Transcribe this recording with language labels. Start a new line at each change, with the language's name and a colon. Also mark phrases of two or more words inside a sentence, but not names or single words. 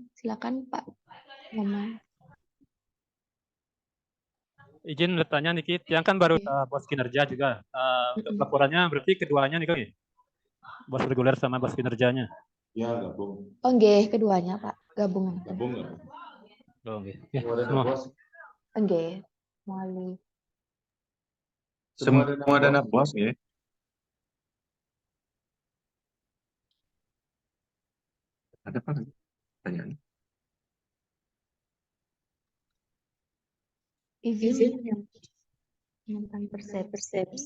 Indonesian: Silakan Pak Momen. Izin bertanya Niki, yang kan baru bos kinerja juga. Untuk laporannya berarti keduanya nih, bos reguler sama bos kinerjanya. Ya, gabung. Oh nggih, keduanya Pak, gabungan. Gabung nggak? Oh nggih. Semua bos. Nggih, Mali. Semua dana bos ya. Ada apa lagi? Pertanyaan. Izin menyamakan persepsi.